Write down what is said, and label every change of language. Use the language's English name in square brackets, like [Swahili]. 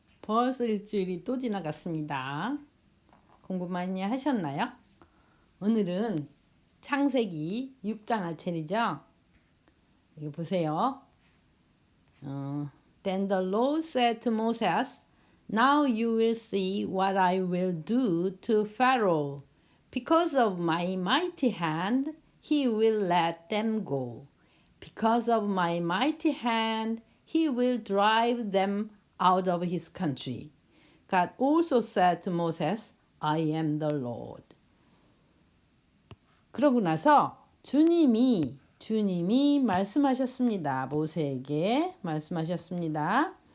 [Korean] 벌써 일주일이 또 지나갔습니다. 공부 많이 하셨나요? 오늘은 창세기 6장 할 차례죠? 이거 보세요. [English] Then the Lord said to Moses, Now you will see what I will do to Pharaoh. Because of my mighty hand, he will let them go. Because of my mighty hand, he will drive them out of his country. God also said to Moses, I am the Lord. [Korean] 그러고 나서 주님이 말씀하셨습니다. 모세에게 말씀하셨습니다.